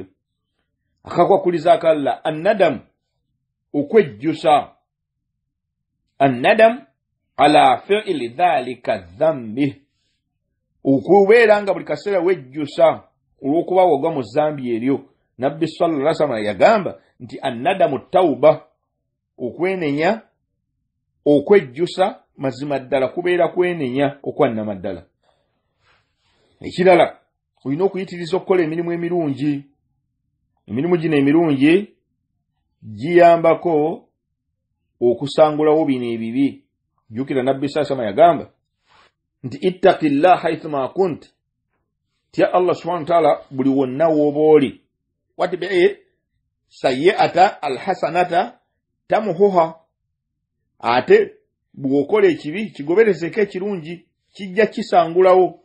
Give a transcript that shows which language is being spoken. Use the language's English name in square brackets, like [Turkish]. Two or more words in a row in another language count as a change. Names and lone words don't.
[Ganda] Akakwakuliza akalala annadamu, okwejjusa. [Arabic] الندم على فعل ذلك الذنب, [Ganda] okubeera nga buli kaseera wejjusa olw'okuba wagwa mu zzambi eryo. Nabbi [Arabic] صلى الله عليه وسلم [Ganda] yagamba nti [Arabic] الندم توبة, [Ganda] okwenenya okwejjusa mazima ddala kubeera kwenenya okwannamaddala. Ekirala olina okuyitiriza okukola emirimu emirungi. Emirimu gino emirungi giyambako okusangulawo bino ebibi. Jjukira Nabbi [Arabic] صلى الله عليه وسلم [Ganda] yagamba nti [Arabic] اتق الله حيثما كنت, [Ganda] tya Allah [Arabic] سبحانه وتعالى [Ganda] buli wonna w'oba oli. [Arabic] وأتبع السيئة الحسنة تمحها. [Ganda] Ate bw'okola ekibi kigoberezeko ekirungi, kijja kisangulawo.